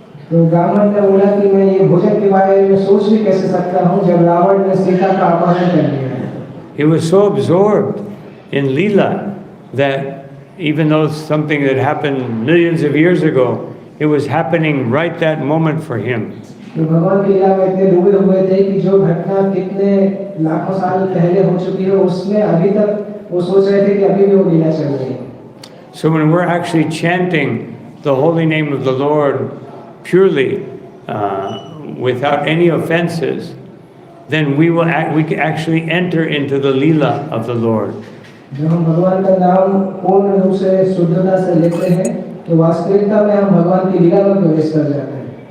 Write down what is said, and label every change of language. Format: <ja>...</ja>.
<hi>तो ब्राह्मण ने बोला कि मैं ये भोजन के बारे में सोच भी कैसे सकता हूँ जब रावण ने सीता का अपहरण कर लिया है।</hi> <en>He was so absorbed in Leela that even though it's something that happened millions of years ago, it was happening right that moment for him.</en> <hi>तो भगवान की लीला में इतने डूबे हुए थे कि जो घटना कितने लाखों साल पहले हो चुकी है उसमें अभी तक वो सोच रहे थे कि अभी भी वो लीला चल रही है।</hi> <en>So when we're actually chanting the holy name of the Lord purely, without any offenses, then we can actually enter into the Leela of the Lord.</en> <hi>जब हम भगवान का नाम पूर्ण रूप से शुद्धता से लेते हैं तो वास्तविकता में हम भगवान की लीला में प्रवेश कर जाते हैं।</hi>